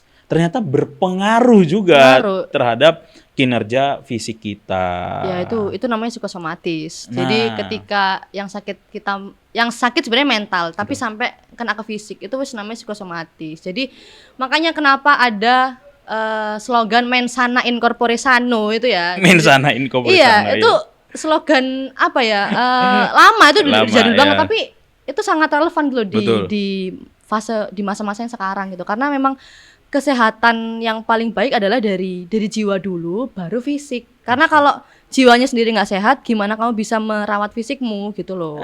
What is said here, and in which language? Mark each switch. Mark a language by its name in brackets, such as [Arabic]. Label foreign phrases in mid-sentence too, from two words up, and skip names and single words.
[Indonesian] Ternyata berpengaruh juga terhadap kinerja fisik kita. Ya itu namanya psikosomatis. Jadi ketika yang sakit sebenarnya mental, tapi sampai kena ke fisik itu namanya psikosomatis. Jadi makanya kenapa ada slogan [Latin] mens sana in corpore sano [Indonesian] itu ya. [Latin] Mens sana in corpore sano. [Indonesian] Iya, itu slogan apa ya? Lama itu jadul banget, tapi itu sangat relevan loh di masa-masa yang sekarang gitu. Karena memang kesehatan yang paling baik adalah dari jiwa dulu baru fisik. Karena kalau jiwanya sendiri nggak sehat, gimana kamu bisa merawat fisikmu gitu loh.